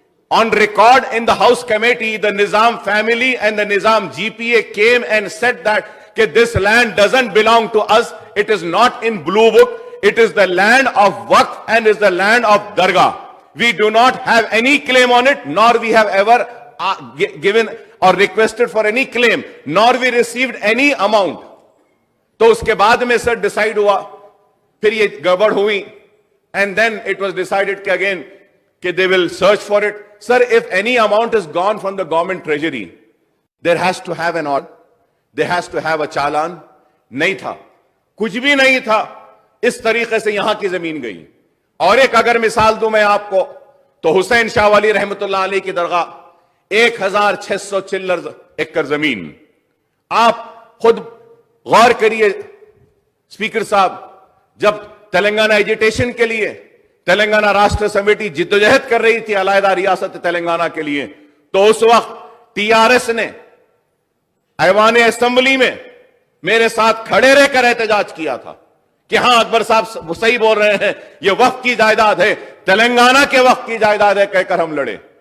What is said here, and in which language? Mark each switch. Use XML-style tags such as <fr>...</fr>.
<en>On record in the House Committee, the Nizam family and the Nizam GPA came and said that this land doesn't belong to us, it is not in Blue Book, it is the land of Waqf and is the land of Dargah. We do not have any claim on it, nor we have ever given or requested for any claim, nor we received any amount.</en> <hi>तो उसके बाद में sir decide हुआ, फिर ये गड़बड़ हुई,</hi> <en>and then it was decided</en> <hi>कि again कि</hi> <en>they will search for it. Sir, if any amount is gone from the government treasury, there has to have an order, there has to have a challan.</en> <hi>नहीं था, कुछ भी नहीं था, इस तरीके से यहां की जमीन गई। और एक अगर मिसाल दूं मैं आपको, तो हुसैन शाह वली रहमतुल्लाह अलैह की दरगाह 1600 चिल्लर एकड़ जमीन। आप खुद गौर करिए स्पीकर साहब, जब तेलंगाना एजिटेशन के लिए तेलंगाना राष्ट्र समिति जिद्दोजहद कर रही थी अलहदा रियासत तेलंगाना के लिए, तो उस वक्त टीआरएस ने ऐवान असेंबली में मेरे साथ खड़े रहकर एहतजाज किया था कि हां अकबर साहब सही बोल रहे हैं, यह वक्फ की जायदाद है, तेलंगाना के वक्फ की जायदाद है, कहकर हम लड़े।</hi>